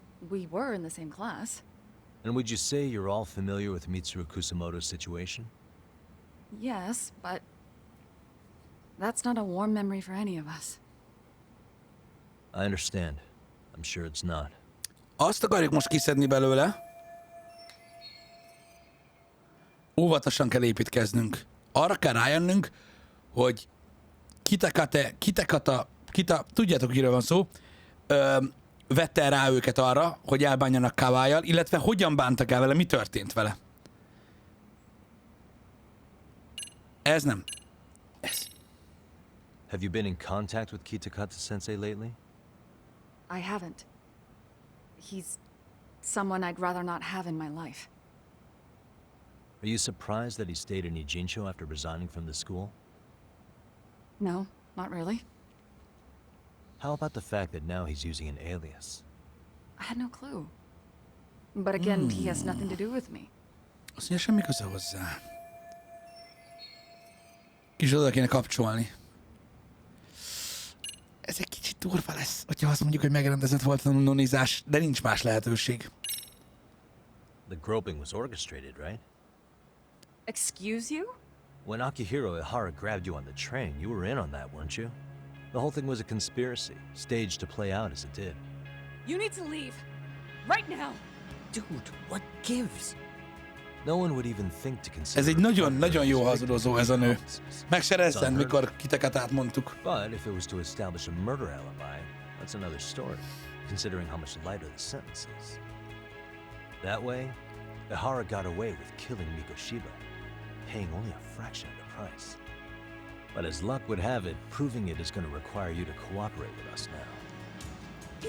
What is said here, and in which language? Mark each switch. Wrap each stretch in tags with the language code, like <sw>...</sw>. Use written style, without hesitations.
<en>We were in the same class. And would you say you're all familiar with Mitsuru Kusamoto's situation? Yes, but that's not a warm memory for any of us. I understand. I'm sure it's not.</en> <hu>Azt akarjuk most kiszedni belőle. Óvatosan kell építkeznünk. Arra kell rájönnünk, hogy Kitakata, tudjátok, kiről van szó, vette rá őket arra, hogy elbánjanak Kawaiial, illetve hogyan bántak el vele, mi történt vele. Ez nem. Ez.</hu> <en>Have you been in contact with Kitakata-sensei lately? I haven't. He's someone I'd rather not have in my life. Are you surprised that he stayed in Ijincho after resigning from the school? No, not really. How about the fact that now he's using an alias? I had no clue. But again, he has nothing to do with me.</en> <hu>Azt mondja, semmi köze hozzá. Kis oda kéne kapcsolni. Ez egy kicsit durva lesz, hogyha azt mondjuk, hogy megrendezett volt a nonizás, de nincs más lehetőség.</hu> <en>The groping was orchestrated, right? Excuse you? When Akihiro Ihara grabbed you on the train, you were in on that, weren't you? The whole thing was a conspiracy, staged to play out as it did. You need to leave. Right now. Dude, what gives? No one would even think to consider.</en> <hu>Ez egy nagyon-nagyon jó hazudozó ez a nő. Meg se rezzent, mikor Kitakatát mondtuk.</hu> <en>But if it was to establish a murder alibi, that's another story, considering how much lighter the sentence is. That way, Ihara got away with killing Mikoshiba, paying only a fraction of the price. But as luck would have it, proving it is going to require you to cooperate with us now.</en>